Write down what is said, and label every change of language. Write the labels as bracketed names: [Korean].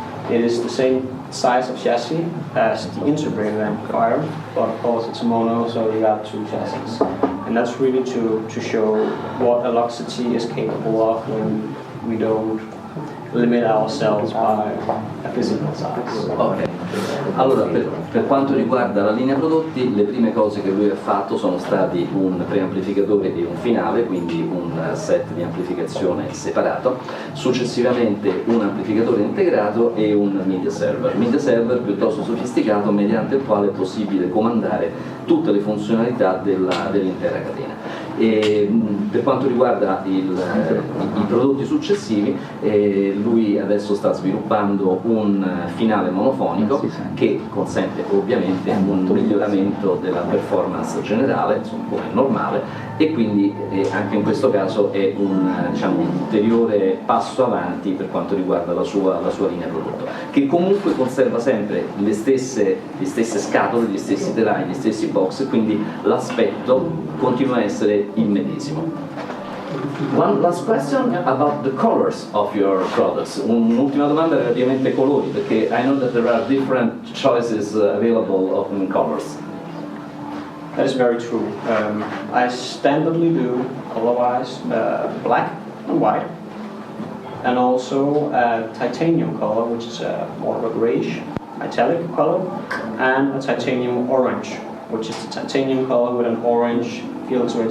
[English] It is the same size of chassis as the integrated amplifier, but of course it's mono, so you got 2 chassis. And that's really to show what Alluxity is capable of when we don't limit ourselves by a physical size. [Italian] Ok, allora per quanto riguarda la linea prodotti, le prime cose che lui ha fatto sono stati un preamplificatore e un finale, quindi un set di amplificazione separato, successivamente un amplificatore integrato e un media server piuttosto sofisticato, mediante il quale è possibile comandare tutte le funzionalità dell'intera catena. E per quanto riguarda i prodotti successivi, lui adesso sta sviluppando un finale monofonico che consente ovviamente un miglioramento della performance generale, come è normale, e quindi anche in questo caso è un ulteriore passo avanti per quanto riguarda la sua linea prodotto, che comunque conserva sempre le stesse scatole, gli stessi telai, gli stessi box, quindi l'aspetto continua a essere il medesimo. [English] One last question about the colors of your products. [Italian] Un'ultima domanda relativamente ai colori, perché [English] I know that there are different choices available of colors. That is very true. I standardly do color-wise black and white, and also a titanium color, which is more of a grayish metallic color, and a titanium orange, which is the titanium color with an orange feel to it.